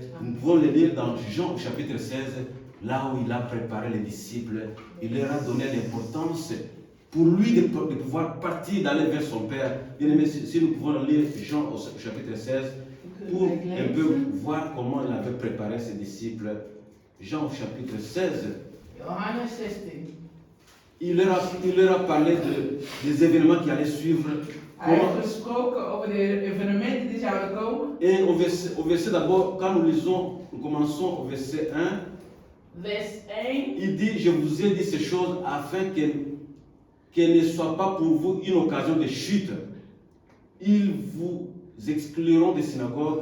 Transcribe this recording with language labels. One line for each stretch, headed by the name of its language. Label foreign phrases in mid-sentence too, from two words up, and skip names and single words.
French: Nous pouvons le lire dans Jean au chapitre 16, là où il a préparé les disciples, il leur a donné l'importance pour lui de pouvoir partir, d'aller vers son Père. Bien aimé, si nous pouvons lire Jean au chapitre 16, pour un peu voir comment il avait préparé ses disciples. Jean au chapitre 16.
Dutch: Johannes 16.
French: Il leur a parlé des événements qui allaient suivre.
Dutch: Hij heeft gesproken over de evenementen die zouden komen.
French: Et au verset d'abord, quand nous commençons au verset 1.
Dutch: Vers 1.
French: Il dit, je vous ai dit ces choses afin qu'elles ne soient pas pour vous une occasion de chute. Ils vous excluront des synagogues.